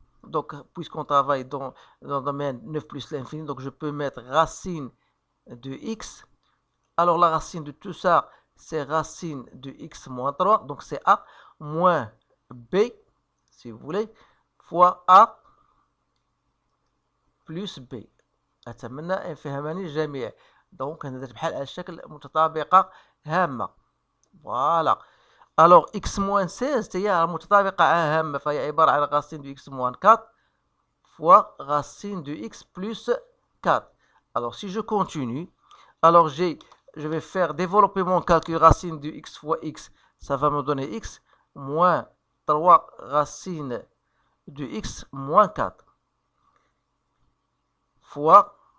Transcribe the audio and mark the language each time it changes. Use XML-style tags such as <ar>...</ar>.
<fr>Donc puisqu'on travaille dans le domaine 9 plus l'infini, donc je peux mettre racine de x. Alors la racine de tout ça, c'est racine de x moins 3, donc c'est a, moins b, si vous voulez, fois a plus b.</fr> <ar>أتمنى أن فهمني الجميع. دونك أنا درت بحال على الشكل متطابقة هامة.</ar> <fr>فوالا. Alors x moins 16</fr> <ar>هي متطابقة هامة، فهي عبارة عن</ar> <fr>racine de x moins 4 fois racine de x plus 4. Alors si je continue, alors je vais faire développer mon calcul racine de x fois x, ça va me donner x moins 3 racine de x moins 4 fois,</fr>